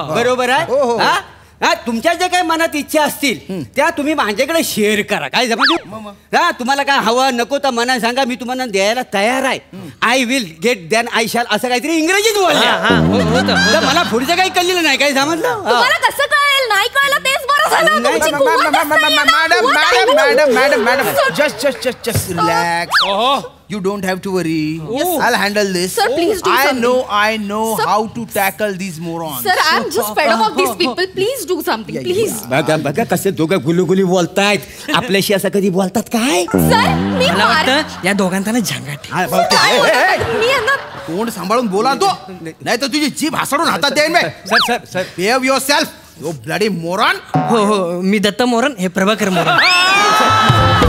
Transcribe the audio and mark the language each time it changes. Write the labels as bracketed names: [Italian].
[Marathi] बरोबर आहे. तुमच्या जे काही मनात इच्छा असतील त्या तुम्ही माझ्याकडे शेअर करा. काय समजलं? तुम्हाला काय हवं नको तर मना सांगा. मी तुम्हाला द्यायला तयार आहे. [English] I will get than I shall [Marathi] असं काहीतरी इंग्रजीत बोललं. मला पुढचं काही कळलेलं नाही. काय समजलं? तुम्हाला कसं कळेल? नाही कळलं तेच बरं झालं. [English] Madam just relax. You don't have to worry. I'll handle this. Sir, please do something. I know how to tackle these morons. Sir, I'm just fed up of these people. Please do something, please. [Marathi] बघा कसे दोघं गुलुगुली बोलतायत. आपल्याशी असं कधी बोलतात काय? Sir मी मला वाटतं या दोघांना झंगाट. मी यांना तोंड सांभाळून बोला तो नाही तर तुझी जीभ हासडून हातात देईन. Sir [English] behave yourself. You bloody moron. [Marathi] हो मी दत्त मोरन हे प्रभाकर मोरन.